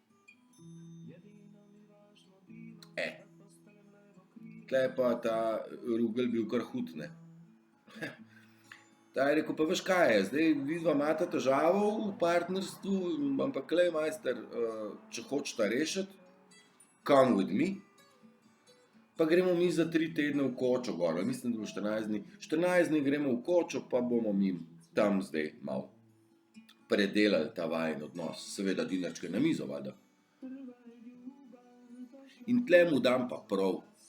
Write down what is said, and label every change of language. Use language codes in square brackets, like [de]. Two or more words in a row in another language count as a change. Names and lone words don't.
[sl] Tle pa ta Rugel bil kar hud, ne. Ta je rekel, pa veš kaj je, zdaj vidva imata težavo v partnerstvu, ampak glej, majster, če hočeta rešiti, [en] come with me, [sl] pa gremo mi za 3 tedne v kočo gor, mislim, da bo 14 dni. 14 dni gremo v kočo, pa bomo mi tam zdaj malo predelali ta vajin odnos, seveda dinarčke na mizo, valjda. In tle mu dam pa prav.